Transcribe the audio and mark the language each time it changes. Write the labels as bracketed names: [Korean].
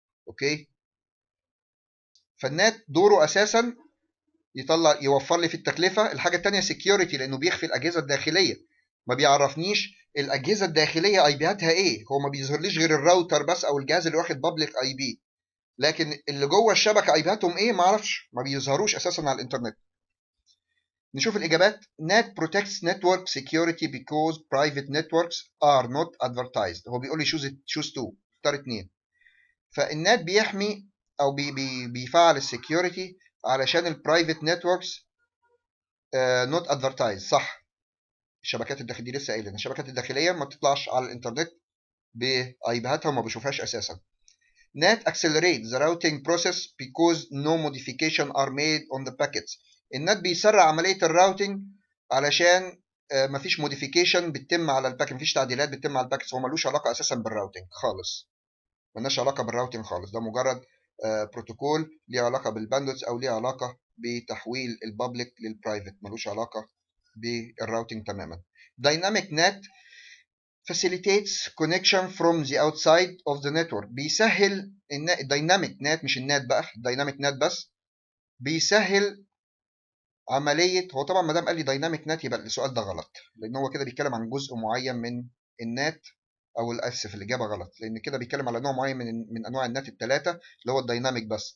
[Arabic] اوكي، فالنات دوره اساسا يوفر لي في التكلفه. الحاجه الثانيه سكيورتي، لانه بيخفي الاجهزه الداخليه، ما بيعرفنيش الاجهزه الداخليه اي بياتها ايه، هو ما بيظهرليش غير الراوتر بس او الجهاز اللي واخد بابليك اي بي، لكن اللي جوه الشبكه اي بياتهم ايه ما اعرفش، ما بيظهروش اساسا على الانترنت. نشوف الإجابات. [English] NAT protects network security because private networks are not advertised. [Arabic] هو بيقول لي [English] choose two، [Arabic] اختار اتنين. فالنات بيحمي أو بيفعل السكيورتي علشان البرايفت نتوركس [English] not advertised. [Arabic] صح، الشبكات الداخلية دي لسه قايلين الشبكات الداخلية ما بتطلعش على الإنترنت بأيباتها وما بشوفهاش أساسا. [English] NAT accelerates the routing process because no modification are made on the packets. [Arabic] النات بيسرع عملية الراوتنج علشان مفيش موديفيكيشن بتتم على الباكت، مفيش تعديلات بتتم على الباكتس، هو ملوش علاقة أساسا بالراوتنج خالص، ملناش علاقة بالراوتنج خالص، ده مجرد بروتوكول ليه علاقة بالباندوث أو ليه علاقة بتحويل البابليك للبرايفت، ملوش علاقة بالراوتنج تماما. [English] Dynamic NAT facilitates connection from the outside of the network. [Arabic] بيسهل الدايناميك نات، مش النات بقى، الدايناميك نات بس بيسهل عمليه. هو طبعا ما دام قال لي دايناميك نات يبقى السؤال ده غلط، لان هو كده بيتكلم عن جزء معين من النات، او اسف الاجابه غلط، لان كده بيتكلم على نوع معين من انواع النات الثلاثه اللي هو الدايناميك بس.